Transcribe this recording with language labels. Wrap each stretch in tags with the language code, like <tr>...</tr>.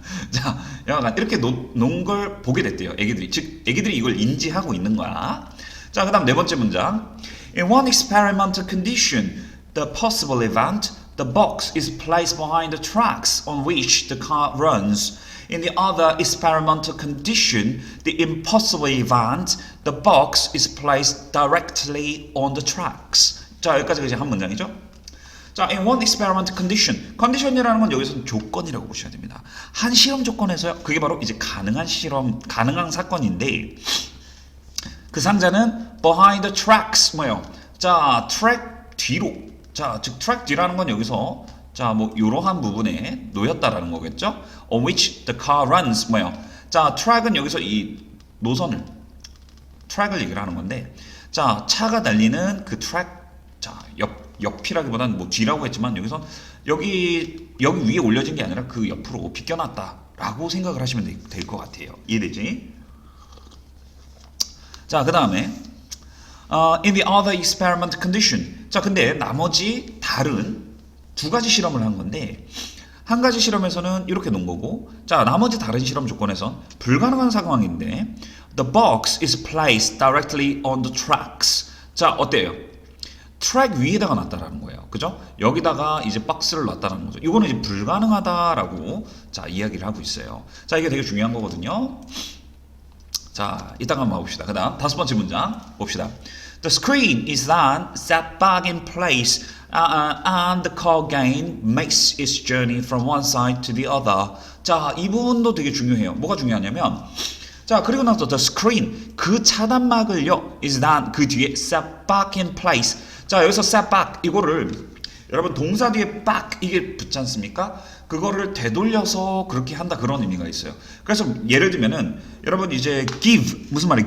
<ko>자, 약간 이렇게 놓은 걸 보게 됐대요. 애기들이. 즉, 애기들이 이걸 인지하고 있는 거야. 자, 그 다음 네 번째 문장.</ko> <en>In one experimental condition, the possible event, the box is placed behind the tracks on which the car runs. In the other experimental condition, the impossible event, the box is placed directly on the tracks.</en> <ko>자, 여기까지가 이제 한 문장이죠.</ko> <en>자, in one experiment condition.</en> <ko>컨디션이라는 건 여기서는 조건이라고 보셔야 됩니다. 한 실험 조건에서요. 그게 바로 이제 가능한 사건인데 그 상자는</ko> <en>behind the tracks</en> <ko>뭐예요? 자, 트랙 뒤로. 자, 즉 트랙 뒤라는 건 여기서 자, 뭐 이러한 부분에 놓였다라는 거겠죠?</ko> <en>On which the car runs</en> <ko>뭐예요? 자, 트랙은 여기서 이 노선을 트랙을 얘기를 하는 건데 자, 차가 달리는 그 트랙 자, 옆이라기보다는 뭐 뒤라고 했지만 여기서 여기 위에 올려진 게 아니라 그 옆으로 비껴놨다라고 생각을 하시면 될 것 같아요. 이해되지?</ko> <en>자, 그 다음에 in the other experiment condition.</en> <ko>자, 근데 나머지 다른 두 가지 실험을 한 건데 한 가지 실험에서는 이렇게 놓은 거고 자, 나머지 다른 실험 조건에선 불가능한 상황인데</ko> <en>the box is placed directly on the tracks.</en> <ko>자, 어때요? 트랙 위에다가 놨다라는 거예요. 그죠? 여기다가 이제 박스를 놨다라는 거죠. 이거는 이제 불가능하다라고 자, 이야기를 하고 있어요. 자, 이게 되게 중요한 거거든요. 자, 이따가 한번 봅시다. 그 다음 다섯 번째 문장 봅시다.</ko> <en>The screen is then set back in place and the car again makes its journey from one side to the other.</en> <ko>자, 이 부분도 되게 중요해요. 뭐가 중요하냐면 자, 그리고 나서 the screen 그 차단막을요</ko> <en>is then</en> <ko>그 뒤에</ko> <en>set back in place.</en> <ko>자, 여기서 set back 이거를 여러분 동사 뒤에 back 이게 붙지 않습니까? 그거를 되돌려서 그렇게 한다 그런 의미가 있어요. 그래서 예를 들면은 여러분 이제 give 무슨 말이에요?</ko>